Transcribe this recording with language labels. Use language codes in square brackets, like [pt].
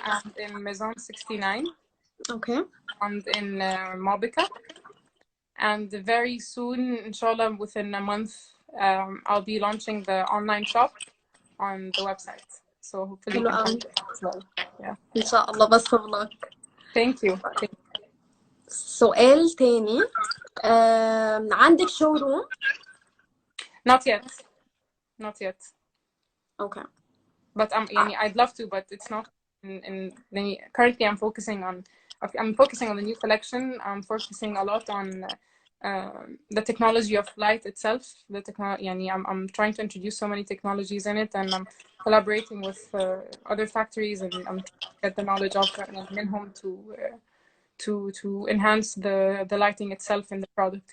[en] And in Maison 69. Okay. And in Mobica. And very soon, inshallah, within a month, I'll be launching the online shop on the website. So hopefully you can find it as well. Yeah. [ar] إن شاء الله. [en] best of luck. Thank you. [ar] سؤال تاني، عندك showroom? [en] Not yet. Not yet. Okay. But I'd love to, but it's not currently I'm focusing on the new collection. I'm focusing a lot on the technology of light itself. I'm trying to introduce so many technologies in it, and I'm collaborating with other factories, and I'm trying to get the knowledge of منهم to enhance the lighting itself in the product.